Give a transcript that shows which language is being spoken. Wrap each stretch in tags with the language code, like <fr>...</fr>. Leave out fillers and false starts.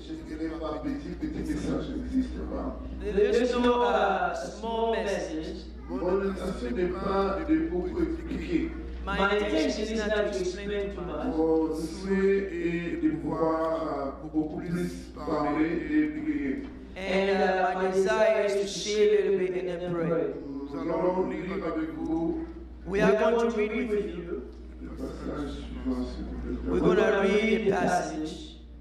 <fr>Je dirais pas petit message n'existe pas.</fr> <en>There's no small message.</en> <fr>Mon intention n'est pas de beaucoup expliquer.</fr> <en>My intention is not to explain too much.</en> <fr>Mon souhait est de pouvoir beaucoup plus parler et expliquer.</fr> <en>And my desire is to share a little bit and then pray.</en> <fr>Nous allons lire avec vous</fr> <en>We are going to read with you.</en> <fr>le passage suivant, s'il vous plaît.</fr> <en>We're going to read a passage.</en>